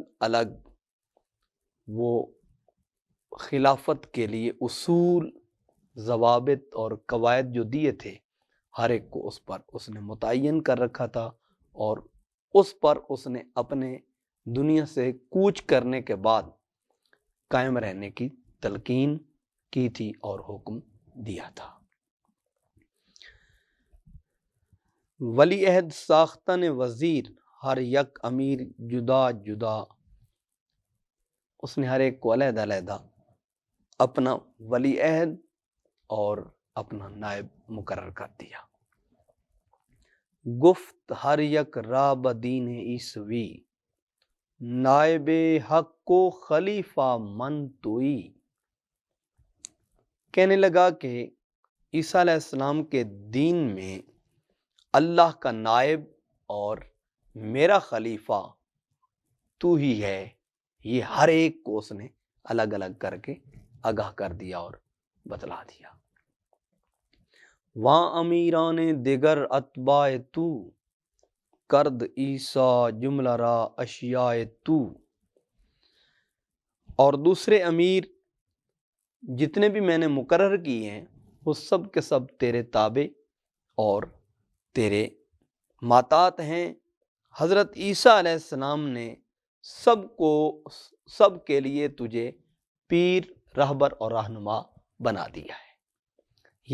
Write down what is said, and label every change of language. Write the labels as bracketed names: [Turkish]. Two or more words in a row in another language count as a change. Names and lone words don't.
[Urdu] الگ وہ خلافت کے لیے اصول، ضوابط اور قواعد جو دیے تھے، ہر ایک کو اس پر اس نے متعین کر رکھا تھا، اور اس پر اس نے اپنے دنیا سے کوچ کرنے کے بعد قائم رہنے کی تلقین کی تھی اور حکم دیا تھا۔ [Persian] ولی عہد ساختن وزیر، ہر یک امیر جدا جدا، [Urdu] اس نے ہر ایک کو علیحدہ علیحدہ اپنا ولی عہد اور اپنا نائب مقرر کر دیا۔ [Persian] گفت ہر یک را بدین عیسوی، نائب حق کو خلیفہ من توئی۔ [Urdu] کہنے لگا کہ عیسیٰ [Arabic] علیہ السلام [Urdu] کے دین میں اللہ کا نائب اور میرا خلیفہ تو ہی ہے۔ یہ ہر ایک کو اس نے الگ الگ کر کے آگاہ کر دیا اور بتلا دیا۔ [Persian] وہاں امیران دیگر اتباع تو، کرد عیسیٰ جملہ را اشیاء تو۔ [Urdu] اور دوسرے امیر جتنے بھی میں نے مقرر کیے ہیں، وہ سب کے سب تیرے تابع اور تیرے ماتات ہیں۔ حضرت عیسیٰ [Arabic] علیہ السلام [Urdu] نے سب کے لیے تجھے پیر، رہبر اور رہنما بنا دیا ہے۔